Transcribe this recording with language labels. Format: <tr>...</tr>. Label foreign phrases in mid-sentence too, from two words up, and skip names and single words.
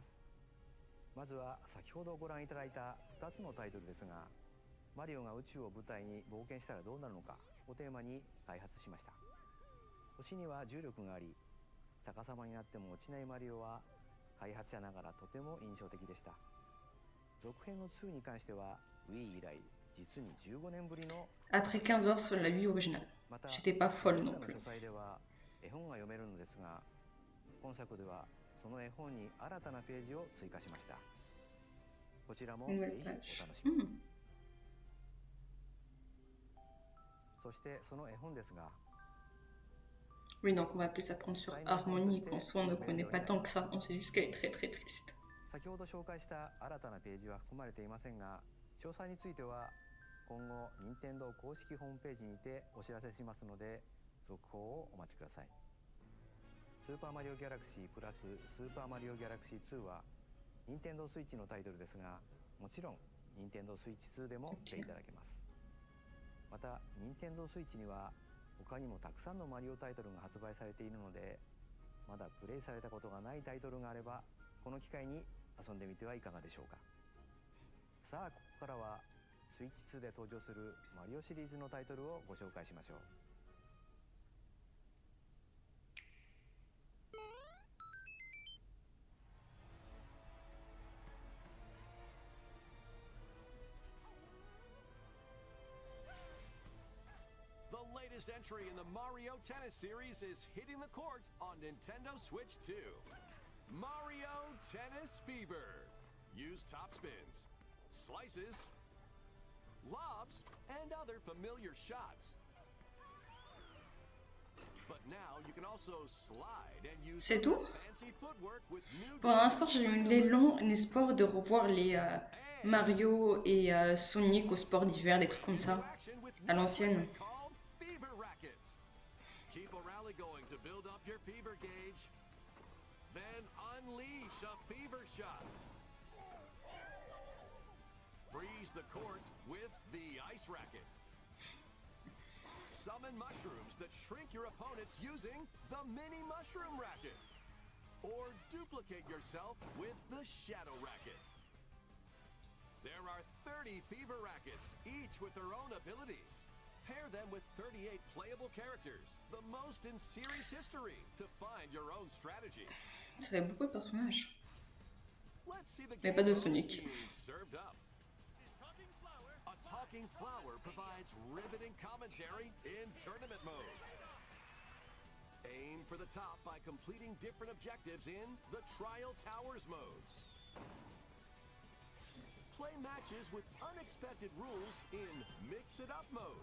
<ja>まずは先ほどご覧いただいた2つのタイトルですが、マリオが宇宙を舞台に冒険したらどうなるのかをテーマに開発しました。星には重力があり、 逆さまになっても落ちないマリオは開発者ながらとても印象的でした。続編の2に関しては Wii 以来実に15年ぶりの</ja> <fr>Après 15 heures sur la Wii originale.</fr> <ja>また</ja> <fr>J'étais pas folle non</fr> <ja>の</ja> <fr>plus.</fr> <ja>書斎では絵本が読めるのですが、今作ではその絵本に新たなページを追加しました。こちらもぜ</ja> <fr>Une</fr> <ja>ひ</ja> <fr>nouvelle</fr> <ja>お楽</ja> <fr>page.</fr> <ja>しみに。そしてその絵本ですが、</ja> <fr>Oui, donc on va plus apprendre sur Harmonie, qu'en soi on ne connaît pas tant que ça, on sait juste qu'elle est très très triste.</fr> <ja>先ほど紹介した新たなページは含まれていませんが、詳細については今後任天堂公式ホームページにてお知らせしますので、続報をお待ちください。スーパーマリオギャラクシープラススーパーマリオギャラクシー2は任天堂スイッチのタイトルですが、もちろん任天堂スイッチ2でもプレイいただけます。また任天堂スイッチには他にもたくさんのマリオタイトルが発売されているので、まだプレイされたことがないタイトルがあればこの機会に遊んでみてはいかがでしょうか。さあここからはスイッチ2で登場するマリオシリーズのタイトルをご紹介しましょう。</ja> <en>The latest entry in the Mario Tennis series is hitting the court on Nintendo Switch 2. Mario Tennis Fever. Use top spins, slices, lobs, and other familiar shots. But now you can also slide and use</en> <fr>C'est tout?</fr> <en>fancy footwork with new</en> <fr>Pour l'instant, j'ai eu l'élan, l'espoir de revoir les Mario et Sonic au sport d'hiver, des trucs comme ça, à l'ancienne.</fr> <en>called fever rackets. Keep a rally going to build up your fever gauge. Then unleash a fever shot. Freeze the court with the ice racket. Summon mushrooms that shrink your opponents using the mini mushroom racket. Or duplicate yourself with the shadow racket. There are 30 fever rackets, each with their own abilities. Pair them with 38 playable characters, the most in series history, to find your own strategy.</en> <fr>Ça fait beaucoup de personnages.</fr> <en>Let's see the</en> <fr>Mais</fr> <en>game</en> <fr>pas de</fr> <en>modes</en> <fr>Sonic.</fr> <en>being served up. A talking flower provides riveting commentary in tournament mode. Aim for the top by completing different objectives in the Trial Towers mode. Play matches with unexpected rules in Mix It Up mode.</en>